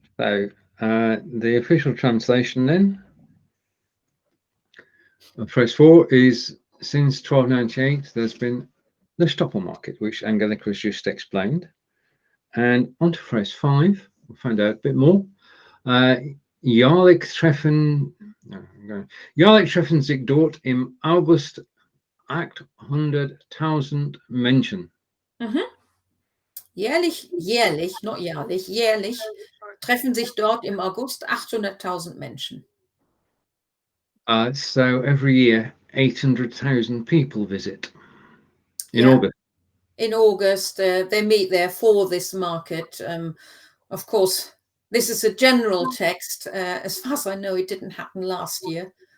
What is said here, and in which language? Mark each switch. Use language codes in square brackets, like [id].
[en] So the official translation then of phrase 4 is since 1298, there's been the Stoppelmarkt, which Angelika has just explained. And on to phrase 5, we'll find out a bit more. [de] Jährlich treffen sich dort im August 800.000 Menschen. Jährlich, not jährlich, jährlich treffen sich dort im August 800.000 Menschen. [en] So every year, 800,000 people visit in August. In August, they meet there for this market. Of course, this is a general text. As far as I know, it didn't happen last year.